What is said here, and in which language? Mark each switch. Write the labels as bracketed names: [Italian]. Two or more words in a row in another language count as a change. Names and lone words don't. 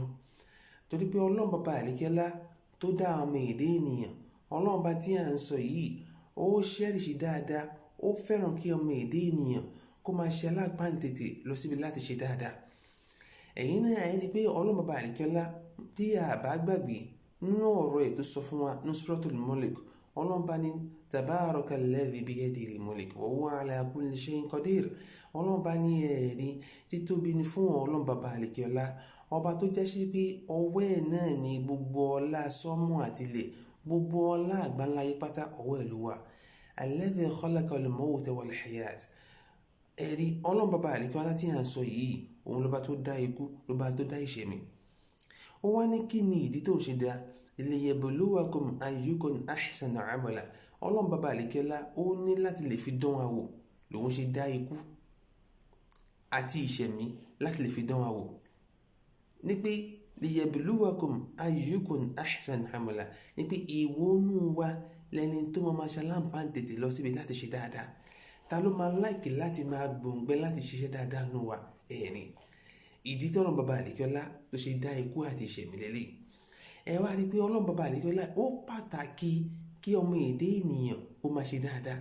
[Yoruba] Torí pé ọlọ́run bàbá àdìkẹ́lá tó dá ọmọ èdè ènìyàn ọlọ́run bá tí à ń sọ yìí ó ṣẹ́rìṣì dáadáa ó fẹ́ràn kí ọmọ èdè ènìyàn kó máa ṣe alápáǹtètè lọ síbi láti ṣe dáadáa. Ẹ̀yin náà ẹni pé ọlọ́run bàbá àdìkẹ́lá tí a bá gbàgbé nínú ọ̀rọ̀ ẹ̀ tó sọ fún wa ní Suratul Mulk ọlọ́run bá ní [Arabic] تبارك الذي بيده الملك وهو على كل شيء قدير. [Yoruba] ọlọ́run bá ní ẹ̀rí títóbi ni fún ọlọ́run bàbá àdìkẹ́lá ọba tó jẹ́ sí pé ọwọ́ ẹ̀ náà ni gbogbo ọlá sọ́mọ̀ àtilẹ̀ gbogbo ọlá àgbáńláyé pátá ọwọ́ ẹ̀ ló wà. [Arabic] الذي خلق الموت والحياة. [Yoruba] Ẹ̀rí ọlọ́run bàbá àdìkẹ́lá tí à ń sọ yìí òun ló bá tó dá ikú ló bá tó dá ìṣẹ̀mí. Ó wá ní kí ni ìdí tó ń ṣe dá [Arabic] ليبلوكم أيكم أحسن عملا. [Yoruba] ọlọ́run bàbá àdìkẹ́lá ó ní láti lè fi dán wa wò lòun ṣe dá ikú àti ìṣẹ̀mí láti lè fi dán wa wò ní pé [Arabic] ليبلوكم أيكم أحسن عملا [Yoruba] ní pé ìwọ́nú wa lẹni tó máa ṣaláǹpá tètè lọ síbi láti ṣe dáadáa ta ló máa láìkì láti máa gbòǹgbẹ láti ṣiṣẹ́ dáadáa nù wa ẹ̀rín ìdí tí ọlọ́run bàbá àdìkẹ́lá tó ṣe dá ikú àti ìṣẹ̀mí lélẹ̀. Ẹ wá rí i pé ọlọ́run bàbá àdìkẹ́lá ó pàtàkì kí ọmọ èdè ènìyàn ó máa ṣe dáadáa.